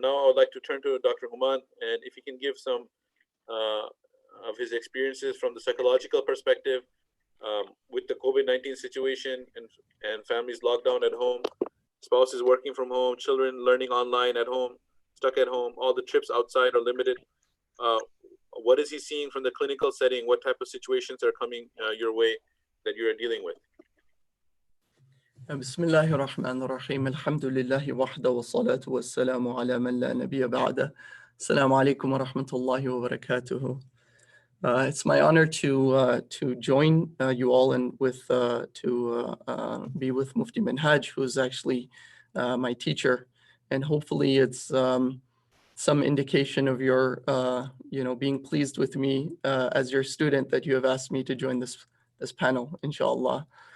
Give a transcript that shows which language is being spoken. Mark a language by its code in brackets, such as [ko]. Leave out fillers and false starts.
[en] Now I would like to turn to Dr. Human, and if he can give some of his experiences from the psychological perspective with the COVID-19 situation and families locked down at home, spouses working from home, children learning online at home, stuck at home, all the trips outside are limited. What is he seeing from the clinical setting? What type of situations are coming your way that you are dealing with? [ar] بسم الله الرحمن الرحيم الحمد لله وحده والصلاة والسلام على من لا نبي بعده. السلام عليكم ورحمة الله وبركاته. [en] It's my honor to join you all and to be with Mufti Minhaj, who's actually my teacher, and hopefully it's some indication of your being pleased with me as your student, that you have asked me to join this panel, inshallah.